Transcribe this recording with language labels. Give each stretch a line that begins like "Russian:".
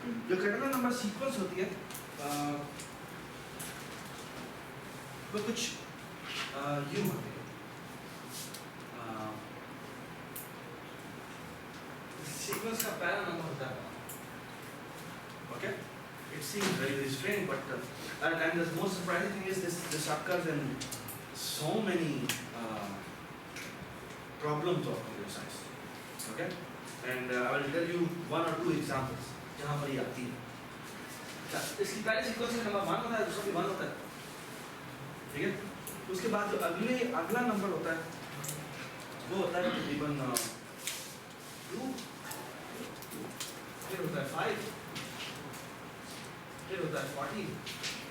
Hindi: जो Catalan number sequence होती है वो कुछ यूं होती है. Sequence का पहला नंबर होता है.
English: Okay? It seems very strange, but and the most surprising thing is this occurs in so many problems of computer science. Okay? And I will tell you one or two examples
Hindi: जहाँ पर ये आती है. इसकी पहले sequence का number 1 होता है, दूसरा भी 1 होता है. ठीक है? उसके बाद जो अगला नंबर होता है वो होता है तकरीबन 2, फिर होता है 5, फिर होता है 14.